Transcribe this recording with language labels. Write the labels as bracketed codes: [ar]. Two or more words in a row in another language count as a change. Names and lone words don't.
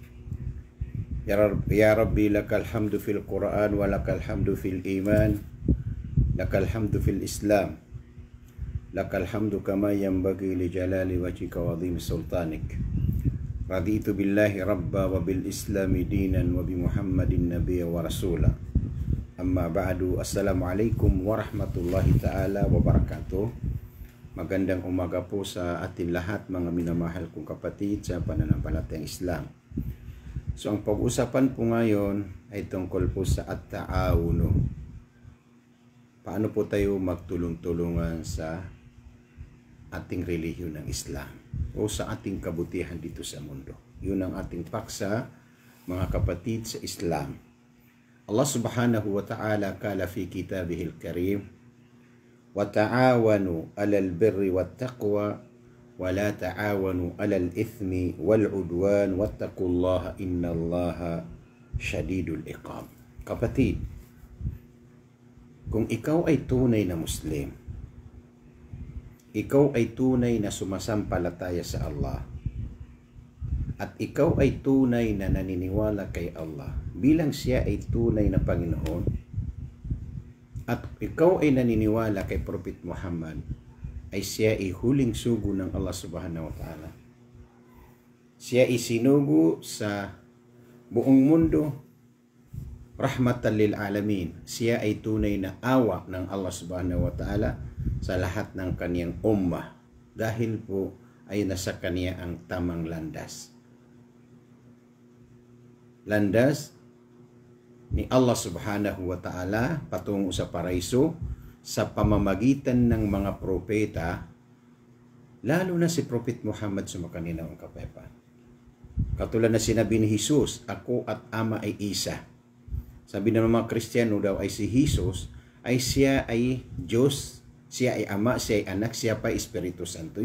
[ar] يا ربي لك الحمد في القرآن ولك الحمد في الإيمان لك الحمد في الإسلام لك الحمد كما ينبغي لجلال وجهك وعظيم سلطانك. رضيت بالله ربا وبالإسلام دينا وبمحمد نبيا ورسولا. أما بعد. السلام عليكم ورحمة الله تعالى وبركاته. [tl] Magandang umaga po sa atin lahat, mga minamahal kong kapatid sa pananampalatayang Islam. So ang pag-usapan po ngayon ay tungkol po sa at-ta'awunu. Paano po tayo magtulong-tulungan sa ating relihiyon ng Islam o sa ating kabutihan dito sa mundo. Yun ang ating paksa, mga kapatid sa Islam. [ar] الله سبحانه وتعالى قال في كتابه الكريم, وَتَعَاوَنُوا عَلَى الْبِرِّ وَالتَّقْوَى وَلَا تَعَاوَنُوا عَلَى الْإِثْمِ وَالْعُدْوَانِ وَاتَّقُوا اللَّهَ إِنَّ اللَّهَ شَدِيدُ الْعِقَابِ. [tl] Kapatid, kung ikaw ay tunay na Muslim, ikaw ay tunay na sumasampalataya sa Allah, at ikaw ay tunay na naniniwala kay Allah bilang siya ay tunay na Panginoon, at ikaw ay naniniwala kay Prophet Muhammad ay siya ay huling sugo ng Allah [ar] سبحانه وتعالى. [tl] Siya ay sinugo sa buong mundo, [ar] رحمة للعالمين. [tl] Siya ay tunay na awa ng Allah [ar] سبحانه وتعالى [tl] sa lahat ng kaniyang ummah, dahil po ay nasa kaniya ang tamang landas. Landas ni Allah [ar] سبحانه وتعالى [tl] patungo sa paraiso sa pamamagitan ng mga propeta, lalo na si Prophet Muhammad sumakanina ang kapayapaan. Katulad na sinabi ni Jesus, ako at Ama ay isa. Sabi ng mga Kristiyano daw ay si Jesus ay siya ay Diyos, siya ay Ama, siya ay Anak, siya pa ay Espiritu Santo.